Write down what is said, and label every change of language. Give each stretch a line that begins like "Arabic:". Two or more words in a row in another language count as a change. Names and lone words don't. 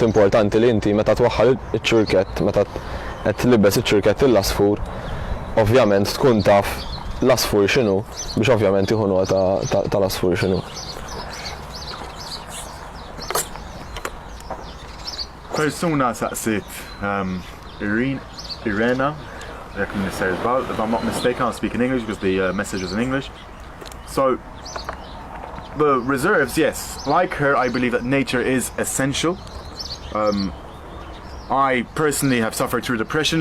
Maltese: Importanti li inti meta twaħħal iċ-ċurkett, meta qed tlibbes iċ-ċurkett il-asfur, ovvjament tkun taf l-asfur x'inhu biex ovvjament tieħu nota tal-asfur x'inhu. Persuna saqsit
English: Irena, if I'm not mistaken, I'll speak in English because the message was in English. So, the reserves, yes, like her, I believe that nature is essential. I personally have suffered through depression.